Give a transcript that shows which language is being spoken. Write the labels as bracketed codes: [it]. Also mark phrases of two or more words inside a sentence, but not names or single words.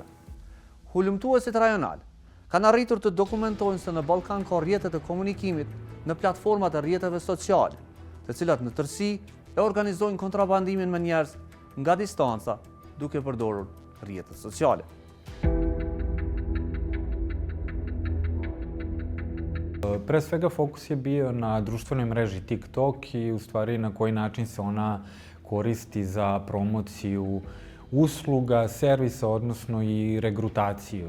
[sq] Hulumtuesit rajonal kanë arritur të dokumentojnë se në Ballkan ka rrjete të komunikimit në platformat e rrjeteve sociale, të cilat në tërësi e organizojnë kontrabandimin me njerëz nga distanca duke përdorur rrjetet sociale. [sr] Pre svega fokus je bio na društvenoj mreži TikTok i u stvari na koji način se ona koristi za promociju usluga, servisa, odnosno i regrutaciju.